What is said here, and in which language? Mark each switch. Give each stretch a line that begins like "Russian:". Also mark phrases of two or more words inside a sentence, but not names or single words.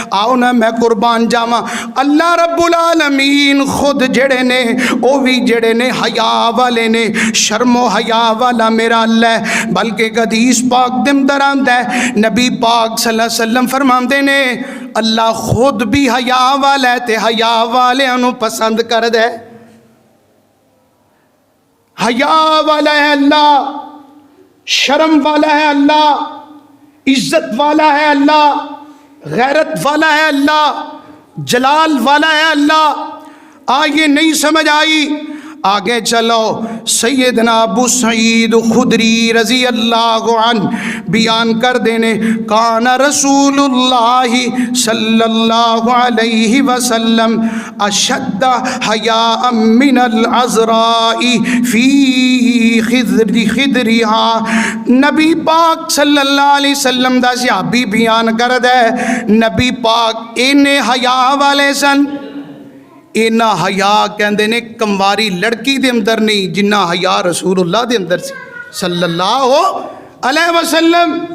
Punjabi: آؤ نا میں قربان جاواں،
Arabic: اللہ رب العالمین
Punjabi: خود جڑے نے او بھی جڑے نے حیا والے نے، شرم و حیا والا میرا اللہ ہے۔ بلکہ ایک حدیث پاک دے اندر آندا ہے، نبی پاک
Arabic: صلی اللہ علیہ وسلم
Punjabi: فرماندے نے اللہ خود بھی حیا والا ہے تے حیا والیاں نو پسند کردا ہے۔
Urdu: حیا والا ہے اللہ، شرم والا ہے اللہ، عزت والا ہے اللہ، غیرت والا ہے اللہ، جلال والا ہے اللہ۔ آگے نہیں سمجھ آئی، آگے چلو۔
Punjabi: سیدنا ابو سعید خدری
Arabic: رضی اللہ عنہ
Punjabi: بیان کر دینے،
Arabic: کان رسول اللہ صلی اللہ علیہ وسلم اشد حیاء من العذراء فی خدرها۔
Punjabi: نبی پاک
Arabic: صلی اللہ علیہ وسلم
Punjabi: دا صحابی بیان کر دے، نبی پاک انہیں حیاء والے سن، اینا حیا کہندے نے کمواری لڑکی دے اندر نہیں جنہ حیا رسول اللہ دے اندر سی صلی اللہ علیہ وسلم۔